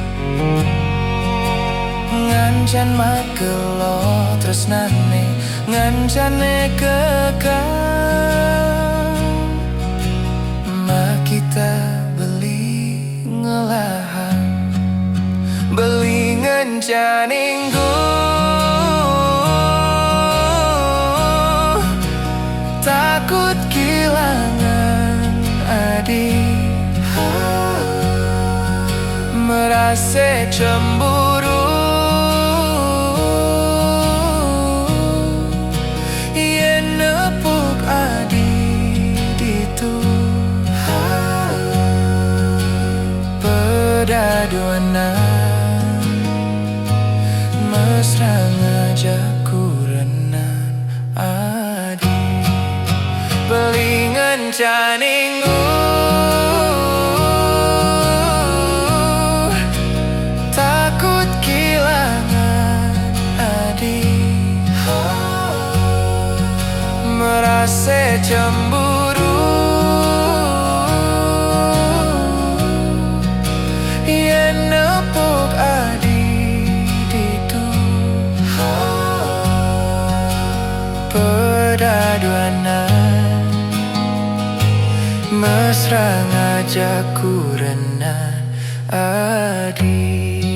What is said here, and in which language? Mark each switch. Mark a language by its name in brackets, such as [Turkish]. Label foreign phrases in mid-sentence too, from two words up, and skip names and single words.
[Balinese] ngancan makelo tresnane ngancane kekal. Ma kita beli ngelahang, beli ngancaning [Indonesian] takut kehilangan adik, merasa cemburu. [Balinese] Yen nepuk adik itu pedaduanan, mesra ngajak kurenan adik, beli ngancaning [Indonesian] takut kehilangan adik, merasa cemburu. [Balinese] Yen nepuk adik itu pedaduanan, mesra ngajak kurenan adik.